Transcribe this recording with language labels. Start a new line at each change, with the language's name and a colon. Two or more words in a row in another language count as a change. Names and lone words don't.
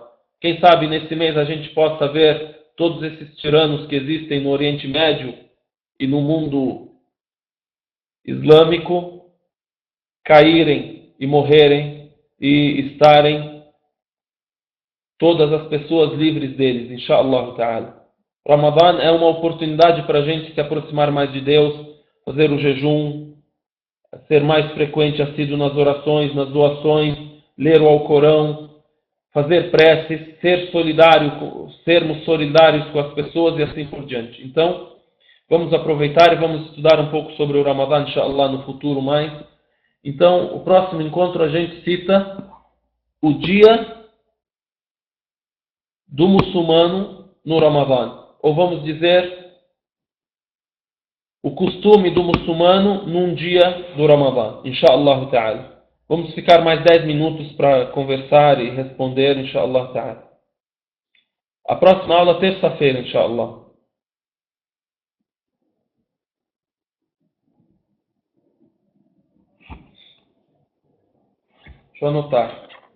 Portuguese: Quem sabe nesse mês a gente possa ver todos esses tiranos que existem no Oriente Médio e no mundo islâmico caírem e morrerem e estarem todas as pessoas livres deles,
Arabic: إن شاء الله تعالى.
Portuguese: Ramadã é uma oportunidade para a gente se aproximar mais de Deus, fazer o jejum, ser mais frequente assíduo nas orações, nas doações, ler o Alcorão, fazer preces, sermos solidários com as pessoas e assim por diante. Então, vamos aproveitar e vamos estudar um pouco sobre o Ramadã, inshallah, no futuro mais. Então, o próximo encontro a gente cita o dia do muçulmano no Ramadã. Ou vamos dizer, o costume do muçulmano num dia do Ramadã,
Arabic: إن شاء الله تعالى.
Portuguese: Vamos ficar mais 10 minutos para conversar e responder,
Arabic: إن شاء الله تعالى.
Portuguese: A próxima aula, terça-feira, inshallah. Deixa eu anotar.